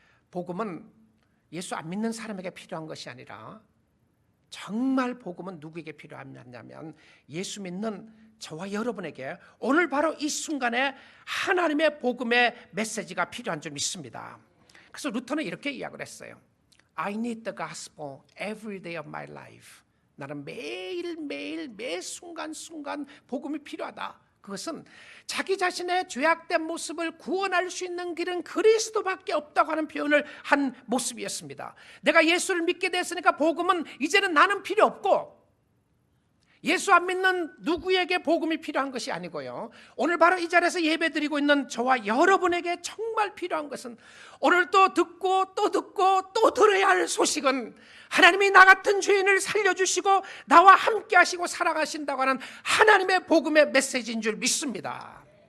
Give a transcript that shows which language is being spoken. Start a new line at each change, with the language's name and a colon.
Korean: 복음은 예수 안 믿는 사람에게 필요한 것이 아니라, 정말 복음은 누구에게 필요하냐면 예수 믿는 저와 여러분에게 오늘 바로 이 순간에 하나님의 복음의 메시지가 필요한 줄 믿습니다. 그래서 루터는 이렇게 이야기를 했어요.
English: I need the gospel every day of my life.
Korean: 나는 매일매일 매 순간순간 복음이 필요하다. 그것은 자기 자신의 죄악된 모습을 구원할 수 있는 길은 그리스도밖에 없다고 하는 표현을 한 모습이었습니다. 내가 예수를 믿게 됐으니까 복음은 이제는 나는 필요 없고, 예수 안 믿는 누구에게 복음이 필요한 것이 아니고요, 오늘 바로 이 자리에서 예배드리고 있는 저와 여러분에게 정말 필요한 것은, 오늘 또 듣고 또 듣고 또 들어야 할 소식은, 하나님이 나 같은 죄인을 살려주시고 나와 함께 하시고 사랑하신다고 하는 하나님의 복음의 메시지인 줄 믿습니다.